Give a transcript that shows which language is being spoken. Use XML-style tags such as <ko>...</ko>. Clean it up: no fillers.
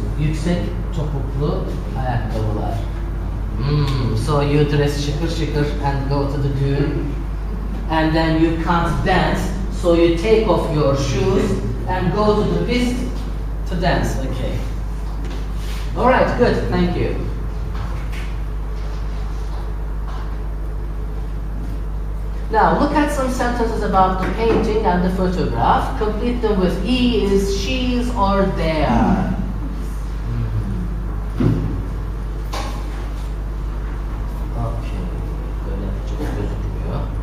<tr>Yüksek topuklu ayakkabılar.</tr> <en>So you dress</en> <tr>şıkır şıkır</tr> <en>and go to the düğün. And then you can't dance, so you take off your shoes and go to the pist to dance. Okay. All right, good. Thank you. Now look at some sentences about the painting and the photograph. Complete them with is, she's, or they are.</en> <tr>Okay, böyle çok gözükmüyor.</tr>